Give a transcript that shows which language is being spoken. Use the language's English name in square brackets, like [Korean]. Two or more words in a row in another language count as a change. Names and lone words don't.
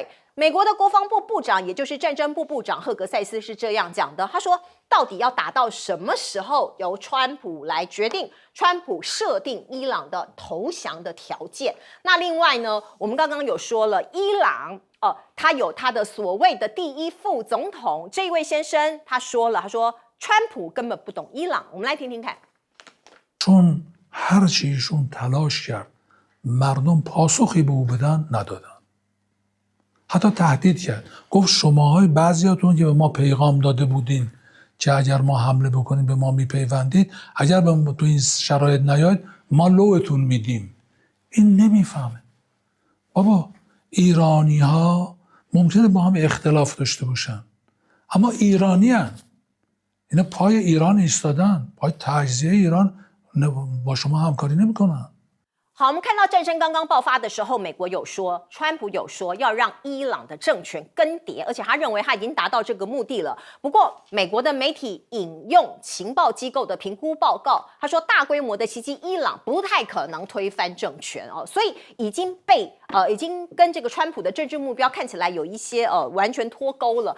[Chinese] 美国的国防部部长，也就是战争部部长赫格塞斯是这样讲的，他说到底要打到什么时候由川普来决定，川普设定伊朗的投降的条件。那另外呢，我们刚刚有说了，伊朗他有他的所谓的第1副总统这一位先生，他说川普根本不懂伊朗。我们来听听看。 [Persian] چون هرچی ایشون تلاش کرد مردم پاسخی به او بدن ندادن. حتی تهدید کرد، گفت شماهای بعضیاتون که به ما پیغام داده بودین که اگر ما حمله بکنیم به ما میپیوندید، اگر به ما تو این شرایط نیاید ما لوتون میدیم. این نمیفهمه. بابا ایرانی ها ممکنه با هم اختلاف داشته باشن اما ایرانی هن. اینا پای ایران ایستادن، پای تجزیه ایران با شما همکاری نمیکنن. [Chinese] 好，我们看到战争刚刚爆发的时候，美国有说，川普有说要让伊朗的政权更迭，而且他认为他已经达到这个目的了。不过，美国的媒体引用情报机构的评估报告，他说大规模的袭击伊朗不太可能推翻政权哦，所以已经跟这个川普的政治目标看起来有一些完全脱钩了。